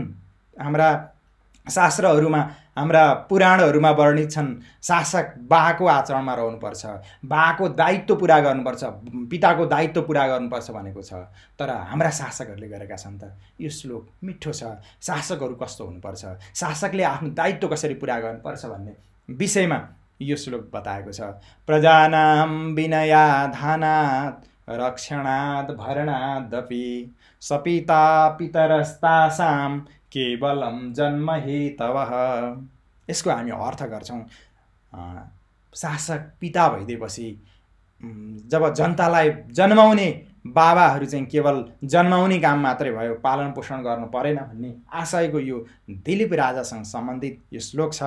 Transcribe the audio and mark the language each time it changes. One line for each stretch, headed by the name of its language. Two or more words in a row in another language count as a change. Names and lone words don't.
Nepali: हाम्रा शास्त्रहरूमा, हाम्रा पुराणहरूमा वर्णित छन्, शासक बाको आचरणमा रहनुपर्छ, बाको दायित्व पुरा गर्नुपर्छ, पिताको दायित्व पुरा गर्नुपर्छ भनेको छ। तर हाम्रा शासकहरूले गरेका छन् त? यो श्लोक मिठो छ। शासकहरू कस्तो हुनुपर्छ, शासकले आफ्नो दायित्व कसरी पुरा गर्नुपर्छ भन्ने विषयमा यो श्लोक बताएको छ।
Sanskrit: प्रजानां विनयाधानात् रक्षणात् भरणादपि सपिता पितरस्तासां केवलम जन्म हेतवः।
Nepali: यसको हामी अर्थ गर्छौँ, शासक पिता भइदिएपछि जब जनतालाई जन्माउने बाबाहरू चाहिँ केवल जन्माउने काम मात्रै भयो, पालन पोषण गर्नु परेन भन्ने आशयको यो दिलीप राजासँग सम्बन्धित यो श्लोक छ।